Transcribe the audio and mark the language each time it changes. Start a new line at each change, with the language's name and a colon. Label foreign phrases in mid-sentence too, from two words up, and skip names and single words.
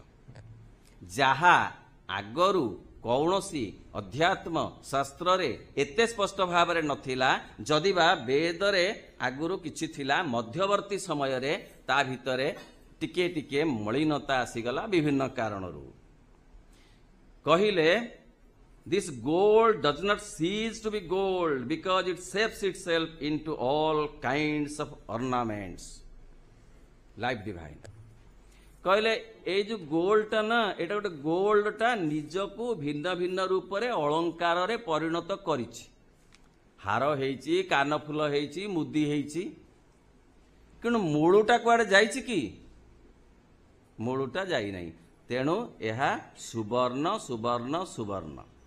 Odia: ଯାହା ଆଗରୁ କୌଣସି ଅଧ୍ୟାତ୍ମ ଶାସ୍ତ୍ରରେ ଏତେ ସ୍ପଷ୍ଟ ଭାବରେ ନଥିଲା, ଯଦିବା ବେଦରେ ଆଗରୁ କିଛି ଥିଲା, ମଧ୍ୟବର୍ତ୍ତୀ ସମୟରେ ତା ଭିତରେ ଟିକେ ଟିକେ ମଳିନତା ଆସିଗଲା ବିଭିନ୍ନ କାରଣରୁ।
English: କହିଲେ this gold does not cease to be gold because it shapes itself into all kinds of ornaments. Life divine.
Odia: କହିଲେ ଏଇ ଯୋଉ ଗୋଲ୍ଡଟା ନା, ଏଇଟା ଗୋଟେ ଗୋଲ୍ଡଟା ନିଜକୁ ଭିନ୍ନ ଭିନ୍ନ ରୂପରେ ଅଳଙ୍କାରରେ ପରିଣତ କରିଛି। ହାର ହେଇଛି, କାନଫୁଲ ହେଇଛି, ମୁଦି ହେଇଛି, କିନ୍ତୁ ମୂଳଟା କୁଆଡ଼େ ଯାଇଛି କି? ମୂଳଟା ଯାଇନାହିଁ। ତେଣୁ ଏହା ସୁବର୍ଣ୍ଣ ସୁବର୍ଣ୍ଣ ସୁବର୍ଣ୍ଣ।